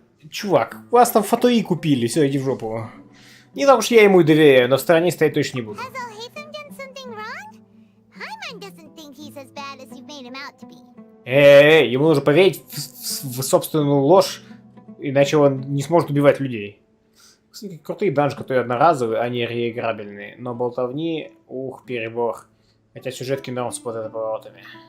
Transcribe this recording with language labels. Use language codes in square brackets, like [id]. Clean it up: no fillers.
[ru] Чувак, вас там фотои купили, все, иди в жопу. Не так уж я ему и доверяю, но в стороне стоять точно не буду. [en] Has all Hatham done something wrong? Paimon doesn't think he's as bad as you've made him out to be. [ru] Ему нужно поверить в собственную ложь, иначе он не сможет убивать людей. Кстати, крутые данжи, которые одноразовые, они реиграбельные, но болтовни, перебор. Хотя сюжетки норм с поворотами.